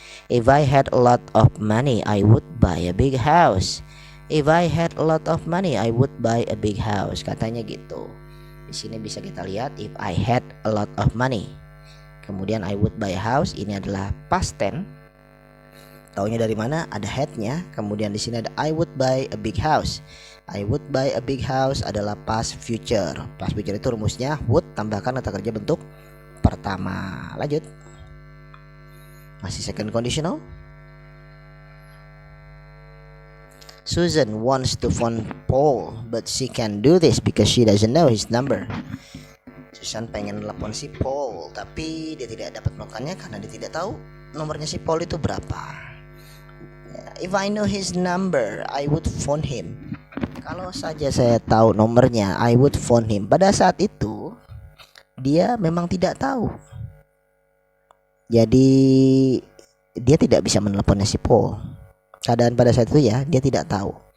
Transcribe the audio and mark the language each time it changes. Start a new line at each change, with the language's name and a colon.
English: If I had a lot of money, I would buy a big house. If I had a lot of money, I would buy a big house.
Indonesian: Katanya gitu. Di sini bisa kita lihat
English: if I had a lot of money.
Indonesian: Kemudian
English: I would buy a house,
Indonesian: ini adalah past tense. Taunya dari mana? Ada had-nya. Kemudian di sini ada
English: I would buy a big house. I would buy a big house
Indonesian: adalah past future. Past future itu rumusnya would tambahkan kata kerja bentuk pertama. Lanjut. Masih second conditional.
English: Susan wants to phone Paul, but she can't do this because she doesn't know his number.
Indonesian: Susan pengen telepon si Paul, tapi dia tidak dapat melakukannya karena dia tidak tahu nomornya si Paul itu berapa.
English: If I know his number, I would phone him.
Indonesian: Kalau saja saya tahu nomornya,
English: I would phone him.
Indonesian: Pada saat itu, dia memang tidak tahu. Jadi dia tidak bisa meneleponnya si Paul. Keadaan pada saat itu ya, dia tidak tahu.